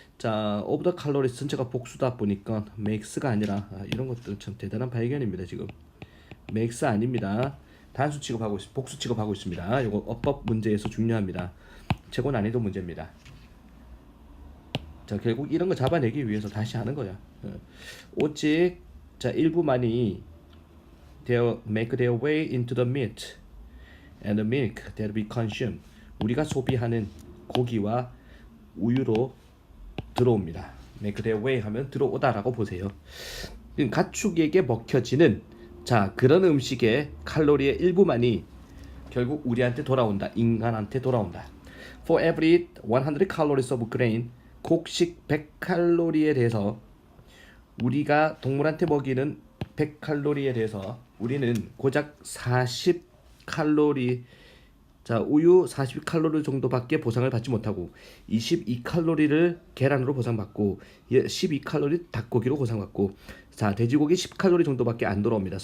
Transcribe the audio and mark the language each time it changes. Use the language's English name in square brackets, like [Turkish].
[Korean] 자 [English] of the calories [Korean] 전체가 복수다 보니까 makes가 아니라 이런 것들 참 대단한 발견입니다. 지금 makes 아닙니다. 단수 취급하고 복수 취급하고 있습니다. 이거 어법 문제에서 중요합니다. 최고 난이도 문제입니다. 자 결국 이런 거 잡아내기 위해서 다시 하는 거야. 오직 자 일부만이 [English] make their way into the meat and the milk that we consume. [Korean] 우리가 소비하는 고기와 우유로 들어옵니다. [English] make their way [Korean] 하면 들어오다라고 보세요. 가축에게 먹혀지는 자 그런 음식의 칼로리의 일부만이 결국 우리한테 돌아온다. 인간한테 돌아온다. [English] For every 100 calories of grain [Korean] 곡식 100칼로리에 대해서 우리가 동물한테 먹이는 100칼로리에 대해서 우리는 고작 40칼로리 자 우유 40칼로리 정도밖에 보상을 받지 못하고 22칼로리를 계란으로 보상받고 12칼로리 닭고기로 보상받고 자 돼지고기 10칼로리 정도밖에 안 돌아옵니다.